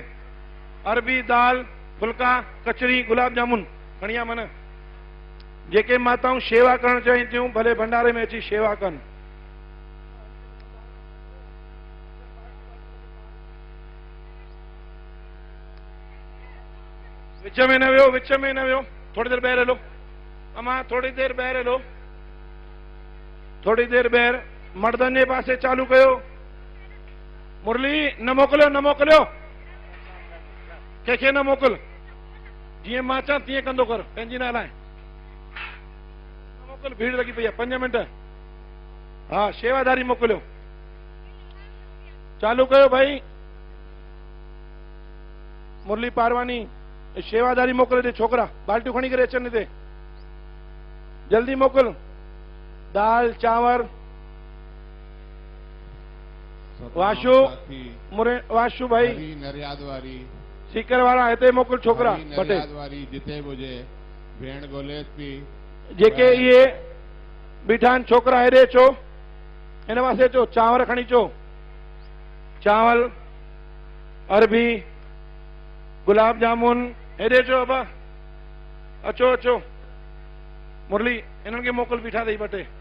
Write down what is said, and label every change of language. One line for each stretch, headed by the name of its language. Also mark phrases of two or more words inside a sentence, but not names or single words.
Sindhi: अरबी, दाल, फुल्का, कचरी, गुलाब जामुन खणिया मन। जेके माताऊं शेवा करण चाहिनि थियूं भले भंडारे में अची शेवा कनि। विच में न वियो, विच में न वियो। थोड़ी देर ॿाहिरि हलो अमा, थोड़ी देर ॿाहिरि हलो, थोड़ी देर ॿाहिरि। मर्दनि जे पासे चालू कयो। मुरली न मोकिलियो, न मोकिलियो, कंहिंखे न मोकिल। जीअं मां चां तीअं कंदो कर, पंहिंजी नालाए न मोकिल। भीड़ लॻी पई आहे, 5 मिंट। हा शेवादारी मोकिलियो, चालू कयो भाई। मुरली पारवानी शेवादारी मोकिले ॾे। छोकिरा बाल्टियूं खणी करे अचनि हिते, जल्दी मोकिल। दाल, चांवर। वाशु, मुरे वाशु भाई, हरी नरियाद वारी, सीकर वारा हिते मोकिल। छोकिरा हरी बटे नरियाद वारी, जिते मुझे भेण गोले थी। जेके इहे बीठा आहिनि छोकिरा हेॾे अचो, हिन पासे अचो। चांवर खणी अचो, चावल, अरबी, गुलाब जामुन। हेॾे अचो अबा, अचो अचो। मुरली हिननि खे मोकिल, बीठा अथई ॿ टे।